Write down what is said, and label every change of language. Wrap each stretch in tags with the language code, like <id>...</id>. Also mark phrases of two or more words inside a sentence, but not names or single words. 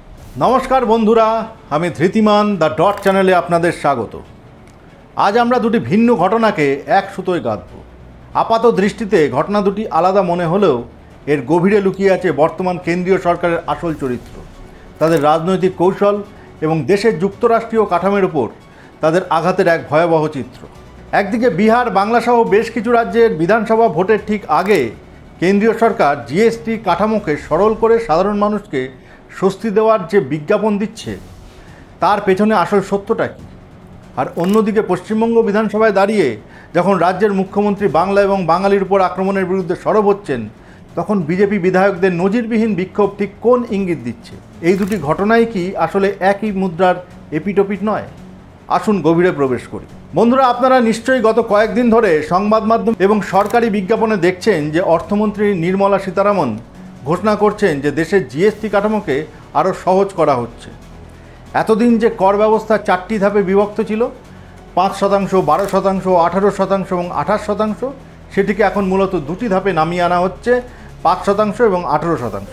<bn>নমস্কার বন্ধুরা আমি ধৃতিমান দ্য ডট চ্যানেলে আপনাদের স্বাগত। আজ আমরা দুটি ভিন্ন ঘটনাকে এক সুতোয় গাঁথব। আপাত দৃষ্টিতে ঘটনা দুটি আলাদা মনে হলেও এর গভীরে লুকিয়ে আছে বর্তমান কেন্দ্রীয় সরকারের আসল চরিত্র, তাদের রাজনৈতিক কৌশল এবং দেশের যুক্তরাষ্ট্রীয় কাঠামোর উপর তাদের আঘাতের এক ভয়াবহ চিত্র। একদিকে বিহার বাংলা সহ বেশ কিছু রাজ্যের বিধানসভা ভোটের ঠিক আগে কেন্দ্রীয় সরকার জিএসটি কাঠামোকে সরল করে সাধারণ মানুষকে স্বস্তি দেওয়ার যে বিজ্ঞাপন দিচ্ছে তার পেছনে আসল সত্যটা কী। আর অন্যদিকে পশ্চিমবঙ্গ বিধানসভায় দাঁড়িয়ে যখন রাজ্যের মুখ্যমন্ত্রী বাংলা এবং বাঙালির উপর আক্রমণের বিরুদ্ধে সরব হচ্ছেন তখন বিজেপি বিধায়কদের নজিরবিহীন বিক্ষোভ ঠিক কোন ইঙ্গিত দিচ্ছে? এই দুটি ঘটনাই কি আসলে একই মুদ্রার এপিঠওপিঠ নয়? আসুন গভীরে প্রবেশ করি। বন্ধুরা আপনারা নিশ্চয়ই গত কয়েকদিন ধরে সংবাদ মাধ্যম এবং সরকারি বিজ্ঞাপনে দেখছেন যে অর্থমন্ত্রী নির্মলা সীতারামন ঘোষণা करছেন যে দেশের জিএসটি কাঠামোকে আরও সহজ করা হচ্ছে। এতদিন যে কর ব্যবস্থা চারটি ধাপে বিভক্ত ছিল ৫%, ১২%, ১৮% এবং ২৮%, সেটিকে এখন মূলত দুটি ধাপে নামিয়ে আনা হচ্ছে ৫% এবং ১৮%।</bn>